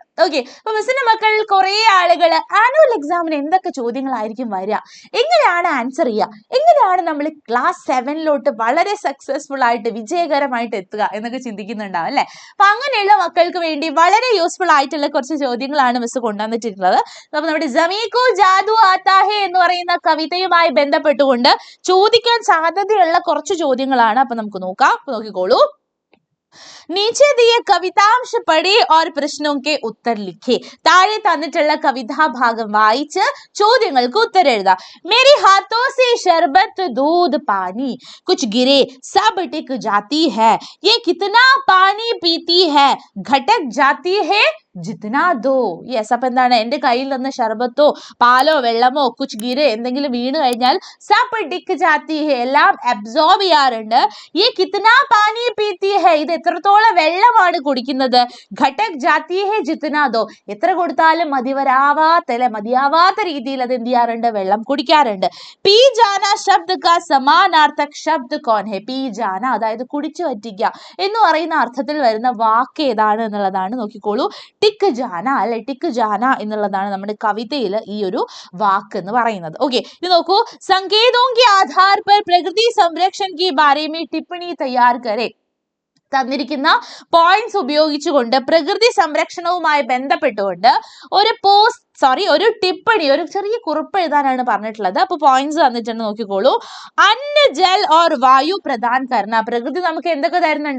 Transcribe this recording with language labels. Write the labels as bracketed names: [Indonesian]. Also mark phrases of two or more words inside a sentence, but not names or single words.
[Malayalam] ഓക്കെ, അപ്പൊ മിസ്സിന്റെ മക്കളിൽ കുറെ ആളുകൾ ആനുവൽ എക്സാമിന് എന്തൊക്കെ ചോദ്യങ്ങളായിരിക്കും വരിക, എങ്ങനെയാണ് ആൻസർ ചെയ്യുക, എങ്ങനെയാണ് നമ്മൾ ക്ലാസ് 7 വളരെ സക്സസ്ഫുൾ ആയിട്ട് വിജയകരമായിട്ട് എത്തുക എന്നൊക്കെ ചിന്തിക്കുന്നുണ്ടാവും അല്ലെ. അപ്പൊ അങ്ങനെയുള്ള മക്കൾക്ക് വേണ്ടി വളരെ യൂസ്ഫുൾ ആയിട്ടുള്ള കുറച്ച് ചോദ്യങ്ങളാണ് മിസ് കൊണ്ടുവന്നിട്ടുള്ളത്. അപ്പൊ നമ്മുടെ ജമീകോ ജാദു ആത്താ ഹേ എന്ന് പറയുന്ന കവിതയുമായി ബന്ധപ്പെട്ടുകൊണ്ട് ചോദിക്കാൻ സാധ്യതയുള്ള കുറച്ച് ചോദ്യങ്ങളാണ്. അപ്പൊ നമുക്ക് നോക്കാം, നോക്കിക്കോളൂ. [Hindi] नीचे दिए कवितांश पढ़े और प्रश्नों के उत्तर लिखे. [Malayalam] താഴെ തന്നിട്ടുള്ള കവിതാഭാഗം വായിച്ച് ചോദ്യങ്ങൾക്ക് ഉത്തരം എഴുതുക. [Hindi] मेरे हाथों से शरबत दूध पानी कुछ गिरे सब टिक जाती है ये कितना पानी पीती है घटक जाती है जितना दो. [Malayalam] യെസ്, അപ്പൊ എന്താണ്, എന്റെ കയ്യിൽ നിന്ന് ഷർബത്തോ പാലോ വെള്ളമോ [Hindi] कुछ गिरे [Malayalam] എന്തെങ്കിലും വീണ് കഴിഞ്ഞാൽ [Hindi] सब टिक जाती है [Malayalam] എല്ലാം അബ്സോർബ് ചെയ്യാറുണ്ട്. ഈ [Hindi] कितना पानी पीती है [Malayalam] ഇത് എത്രത്തോളം വെള്ളമാണ് കുടിക്കുന്നത്. [Hindi] गटक जाती है जितना दो [Malayalam] എത്ര കൊടുത്താലും മതിയാവാത്ത രീതിയിൽ അത് എന്ത് ചെയ്യാറുണ്ട്, വെള്ളം കുടിക്കാറുണ്ട്. [Hindi] पी जाना शब्द का समानार्थक शब्द कौन है. पी जाना [Malayalam] അതായത് കുടിച്ചു വറ്റിക്കുക എന്ന് പറയുന്ന അർത്ഥത്തിൽ വരുന്ന വാക്ക് ഏതാണ് എന്നുള്ളതാണ്. നോക്കിക്കോളൂ, [Hindi] टिक जाना [Malayalam] അല്ലെ, [Hindi] टिक जाना [Malayalam] എന്നുള്ളതാണ് നമ്മുടെ കവിതയിൽ ഈ ഒരു വാക്ക് എന്ന് പറയുന്നത്. ഓക്കെ, ഇത് നോക്കൂ. [Hindi] സങ്കേതോं के आधार पर प्रकृति संरक्षण के बारे में टिप्पणी तैयार करें. [Malayalam] തന്നിരിക്കുന്ന പോയിന്റ്സ് ഉപയോഗിച്ചുകൊണ്ട് പ്രകൃതി സംരക്ഷണവുമായി ബന്ധപ്പെട്ടുകൊണ്ട് ഒരു ടിപ്പണി, ഒരു ചെറിയ കുറിപ്പ് എഴുതാനാണ് പറഞ്ഞിട്ടുള്ളത്. അപ്പൊ പോയിന്റ്സ് തന്നിട്ടുണ്ട്, നോക്കിക്കോളൂ. [Hindi] अन्न जल और वायु प्रदान करना. [Malayalam] പ്രകൃതി നമുക്ക് എന്തൊക്കെ തരുന്നുണ്ട്?